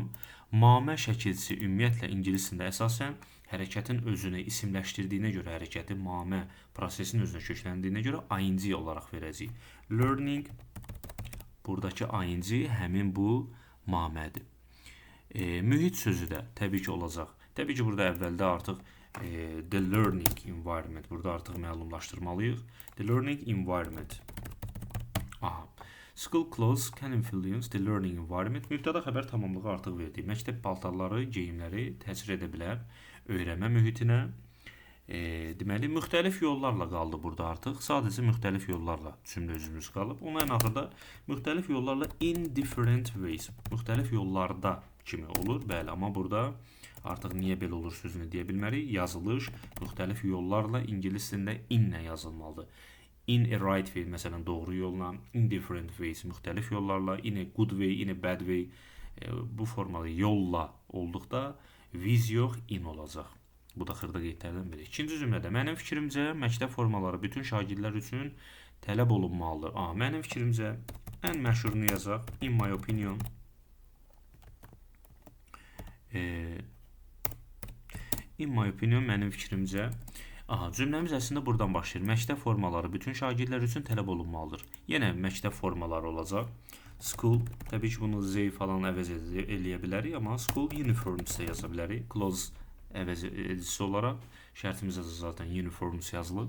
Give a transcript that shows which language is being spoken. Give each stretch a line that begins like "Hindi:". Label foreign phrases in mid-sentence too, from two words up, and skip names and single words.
Azerbaijani: Mamə şəkilçisi ümumiyyətlə ingilis dilində əsasən hərəkətin özünü isimləşdirdiyinə görə, hərəkəti mamə prosesin özünə kökləndiyinə görə ing olaraq verəcəyik. Learning, buradakı ing həmin bu mamədir. Mühit sözü də təbii ki olacaq. Təbii ki burada əvvəldə artıq
English: the learning environment,
Azerbaijani: burada artıq məlumlaşdırmalıyıq.
English: The learning environment. Aha. School clothes can influence the learning environment.
Azerbaijani: Mübtəda xəbər tamamlığı artıq verdik. Məktəb paltarları, geyimləri təsir edə bilər öyrənmə mühitinə. Deməli, müxtəlif yollarla qaldı burada artıq. Sadəcə müxtəlif yollarla cümlə özümüz qalıb. Ona ən axırda müxtəlif yollarla
English: in different ways.
Azerbaijani: Müxtəlif yollarda kimi olur. Bəli, amma burada artıq niyə belə olur sözünü deyə bilmərik. Yazılış müxtəlif yollarla ingilis dilində in-lə yazılmalıdır.
English: In a right way,
Azerbaijani: məsələn, doğru yolla,
English: in different ways,
Azerbaijani: müxtəlif yollarla,
English: in a good way, in a bad way,
Azerbaijani: bu formalı yolla olduqda with yox, in olacaq. Bu da xırda qeydlərdən biri. İkinci cümlədə, mənim fikrimcə, məktəb formaları bütün şagirdlər üçün tələb olunmalıdır. Mənim fikrimcə, ən məşhurunu yazaq,
English: in my opinion. In my opinion,
Azerbaijani: mənim fikrimcə, cümləmiz əslində buradan başlayır. Məktəb formaları bütün şagirdlər üçün tələb olunmalıdır. Yenə məktəb formaları olacaq. School, təbii ki bunu Z falan əvəz eləyə bilərik, amma
English: school uniforms
Azerbaijani: da yaza bilərik. Clothes əvəz edicisi olaraq şərtimizdə zaten uniforms yazılır.